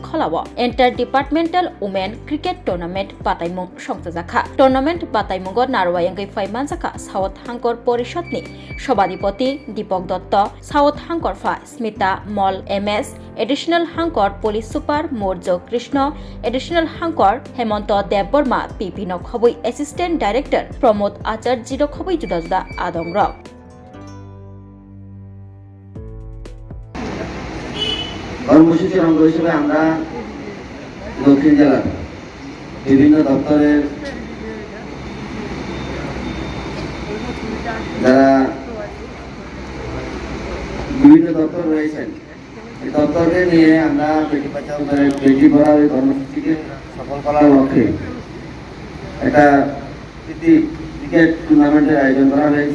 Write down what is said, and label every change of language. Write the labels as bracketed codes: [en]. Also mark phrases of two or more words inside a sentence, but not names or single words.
[trp] खलावो [en] inter departmental women cricket tournament [trp] बातायमुंग संजा जाखा टूर्नामेंट बातायमुंगो नारवायांगै फाइमान जाखा साउथ हांकर परिषदनि सभाधिपति दीपक दत्त साउथ हांकरफा स्मिता मल एमएस एडिशनल हांकर [en] police super [trp] मौर्य कृष्ण एडिशनल हांकर हेमंत देवबर्मा पीपी नखबई [en] assistant director [trp] प्रमोद आचार्य नखबई जुदा जुदा आदंग [bn] কর্মসূচির অঙ্গ হিসেবে আমরা দক্ষিণ জেলার বিভিন্ন দপ্তরের যারা বিভিন্ন দপ্তর রয়েছেন এই দপ্তরকে নিয়ে আমরা বেটি বাঁচাও বেটি পড়াও এই কর্মসূচিকে সফল করার লক্ষ্যে একটা ক্রিকেট টুর্নামেন্টের আয়োজন করা হয়েছে।